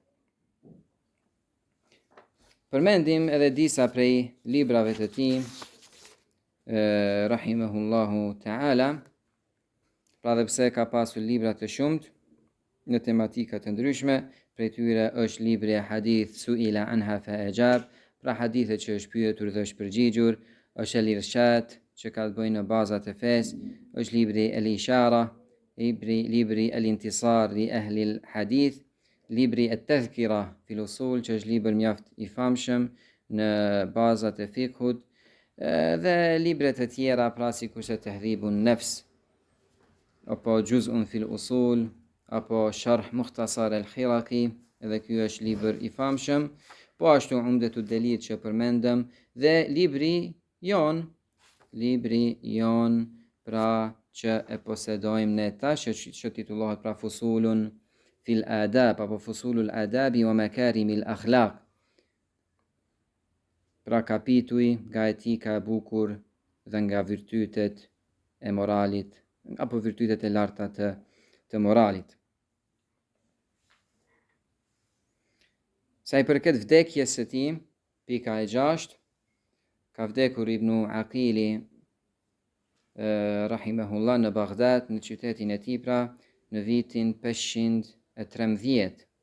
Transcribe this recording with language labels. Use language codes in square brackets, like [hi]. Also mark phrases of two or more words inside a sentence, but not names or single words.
[sq] Përmendim edhe disa prej librave të tij [ar] رحمه الله تعالى, [sq] pra dhe pse ka pasur libra të shumt në tematika të ndryshme, prej tyre është libri e hadith Su'ila anha fa ajab, pra hadithe që është pyetur dhe është përgjigjur, është el irshad që ka të bëjë në bazat e fesë, është libri el ishara, libri el intisar li ahli al hadith, libri e tadhkira fil usul që është libër mjaft i famshëm në bazat e fikhut, dhe libret e tjera pra sikur se Tahdhibun Nafs, apo Juz'un fil usul, apo Sharh Mukhtasar al-Khiraqi, edhe ky është libër i famshëm, po ashtu Umdetud Delil që përmendëm, dhe libri jon pra që e posedojmë ne tash, që titullohet pra Fusulun fil adab, apo Fusulul adabi wa makarimil akhlaq, pra kapituj nga etika e bukur dhe nga virtytet e moralit, apo virtytet e larta të moralit. Sa i përket vdekjes së tij, pika e 6, ka vdekur Ibn Aqili rahimahullah në Baghdad, në qytetin e tij, pra në vitin 513.